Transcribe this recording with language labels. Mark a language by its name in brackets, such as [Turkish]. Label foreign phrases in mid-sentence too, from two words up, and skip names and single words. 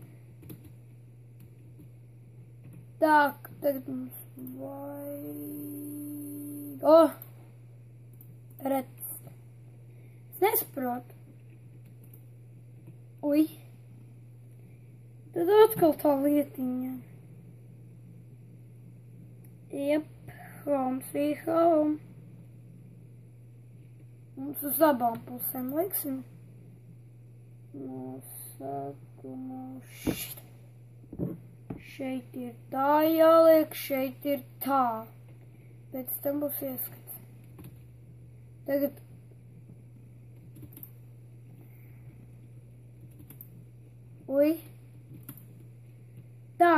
[Latvian] Tā, tagad mums vajag... redz. Es nesaprotu. Tad atkal tā lietiņa. [English] Home, sweet home. [Latvian] Mums uz abām pusēm liksim. Nosaukumu šeit ir tā jāliek, šeit ir tā. Pēc tam būs ieskats. Tagad tā.